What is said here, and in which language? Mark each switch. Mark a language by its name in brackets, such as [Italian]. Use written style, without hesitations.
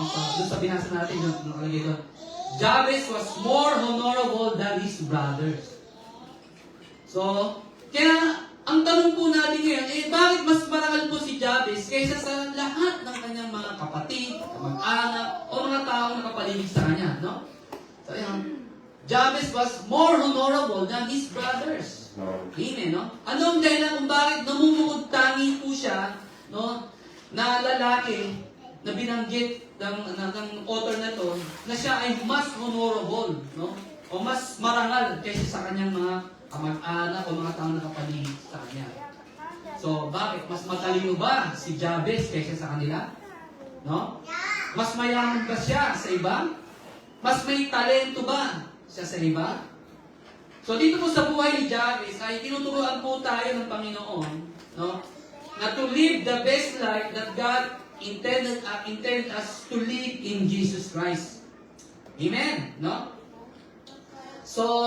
[Filipino] So, doon sa binasa natin, nakalagay doon, [English] Jabez was more honorable than his brothers. [Filipino] So, kaya, ang tanong po natin ngayon, bakit mas marangal po si Jabez kaysa sa lahat ng kanyang mga kapatid, mag-anak, o mga tao na kapaligid sa kanya, no? So, yan. [English] Jabez was more honorable than his brothers. Amen, no? [Filipino] Ano ang dahilan kung bakit namumukod tangi po siya, no? Na lalaki na binanggit ng author na to, na siya ay mas honorable, no? O mas marangal kaysa sa kanyang mga kamag-anak o mga tao na kapaligid sa kanya. So, bakit? Mas matalino ba si Jabez kaysa sa kanila? No? Mas mayaman ba siya sa iba? Mas may talento ba siya sa iba? So, dito po sa buhay ni Jabez ay tinuturuan po tayo ng Panginoon, no? [English] Na to live the best life that God intended us to live in Jesus Christ. Amen, no? So,